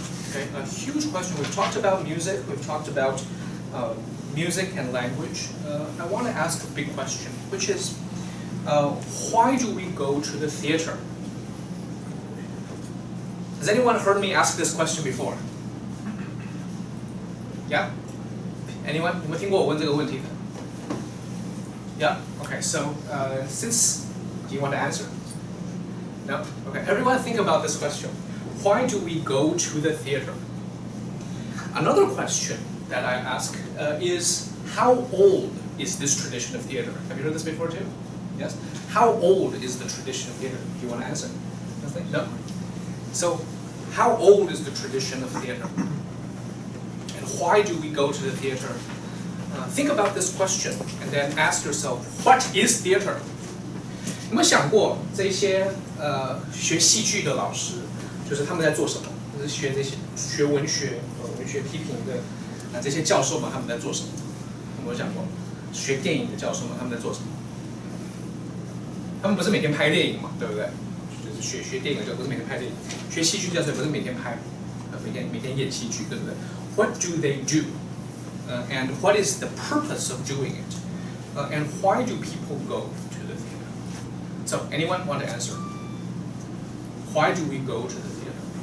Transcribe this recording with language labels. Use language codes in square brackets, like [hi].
[en] Okay, a huge question. We've talked about music. We've talked about music and language. I want to ask a big question, which is, why do we go to the theater? Has anyone heard me ask this question before? Yeah? Anyone? [zh] 有没有听过我问这个问题的? [en] Yeah? Okay, so since, do you want to answer? No? Okay, everyone think about this question. Why do we go to the theater? Another question that I ask is, how old is this tradition of theater? Have you heard this before too? Yes? How old is the tradition of theater? Do you want to answer? Nothing? No? So, how old is the tradition of theater? And why do we go to the theater? Think about this question and then ask yourself, what is theater? [zh] 有没有想过这些学戏剧的老师，就是他们在做什么？就是学这些学文学、文学批评的这些教授们他们在做什么？有没有想过？学电影的教授们他们在做什么？他们不是每天拍电影嘛，对不对？就是学电影的教授不是每天拍电影，学戏剧教授不是每天拍，每天演戏剧，对不对 ？ [en] What do they do? And what is the purpose of doing it? And why do people go to the theater? So, anyone want to answer? Why do we go to the theater?